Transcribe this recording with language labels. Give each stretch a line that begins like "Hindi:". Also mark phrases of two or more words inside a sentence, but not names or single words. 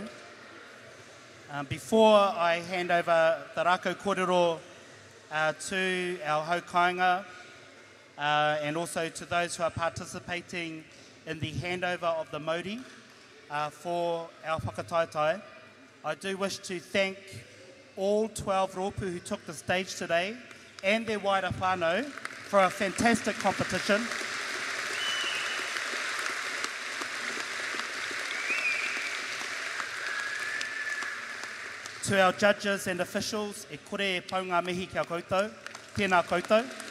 English: Before I hand over the
Māori: rākau kōrero
English: to our haukainga and also to those who are participating in the handover of the mauri for our whakataetai, I do wish to thank all 12 rōpū who took the stage today and their
Māori: waira whānau
English: for a fantastic competition. To our judges and officials,
Māori: e kore e pau ngā mihi kia koutou, tēnā koutou.